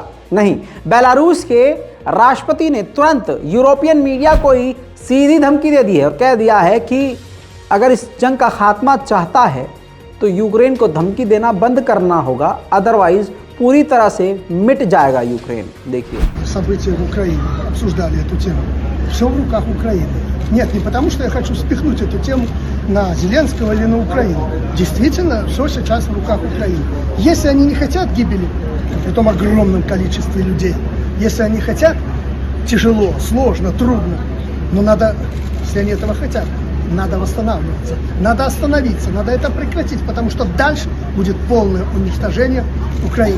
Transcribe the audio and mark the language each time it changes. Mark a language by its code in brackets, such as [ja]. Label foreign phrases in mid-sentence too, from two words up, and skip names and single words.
[hi] नहीं, बेलारूस के राष्ट्रपति ने तुरंत [en] European media [hi] को ही सीधी धमकी दे दी है और कह दिया है कि अगर इस जंग का खात्मा चाहता है तो यूक्रेन को धमकी देना बंद करना होगा, अदरवाइज पूरी तरह से मिट जाएगा यूक्रेन। देखिए, [ru] события в Украине, обсуждали эту тему. Все в руках Украины. Нет, не потому что я хочу спихнуть эту тему на Зеленского или на Украину. Действительно, все сейчас в руках Украины. Если они не хотят гибели, при том огромном количестве людей, если они хотят, тяжело, сложно, трудно, но надо, если они этого хотят, надо восстанавливаться, надо остановиться, надо это прекратить, потому что дальше будет полное уничтожение Украины.